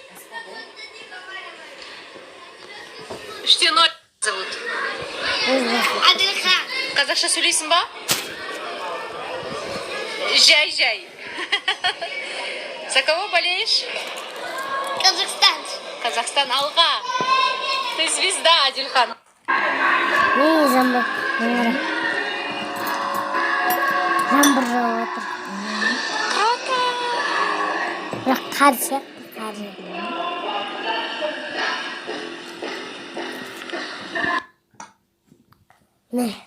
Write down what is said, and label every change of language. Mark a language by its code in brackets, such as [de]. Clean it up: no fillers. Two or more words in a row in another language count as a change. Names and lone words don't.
[ru] 3-0 зовут. Адилхан. [kk] Қазақша сөйлейсің ба? Жай. [ru] За кого болеешь? Казахстан. [kk] Казахстан алға. [ru] Ты звезда, Адилхан. [kk] Жаңбыр жауып отыр. [ru] Круто. [kk] Бірақ қар сияқты. Не?